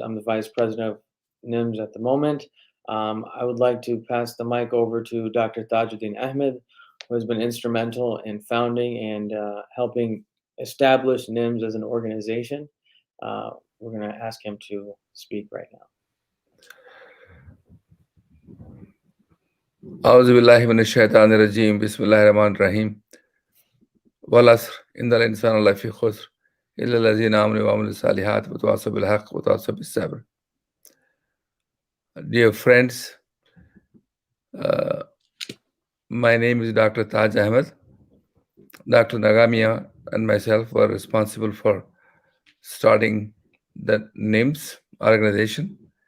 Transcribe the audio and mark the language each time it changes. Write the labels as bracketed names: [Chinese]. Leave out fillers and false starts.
[English] I'm the Vice President of NIMS at the moment. I would like to pass the mic over to Dr. Tajuddin Ahmed, who has been instrumental in founding and helping establish NIMS as an organization. We're going to ask him to speak right now. [Arabic] أعوذ بالله من الشيطان الرجيم بسم الله الرحمن الرحيم والعصر إن الإنسان لفي خسر إلا الذين آمنوا وعملوا الصالحات وتواصوا بالحق وتواصوا بالصبر. [English] Dear friends, my name is Dr. Taj Ahmed. Dr. Nagamia and myself were responsible for starting the NIMS organization.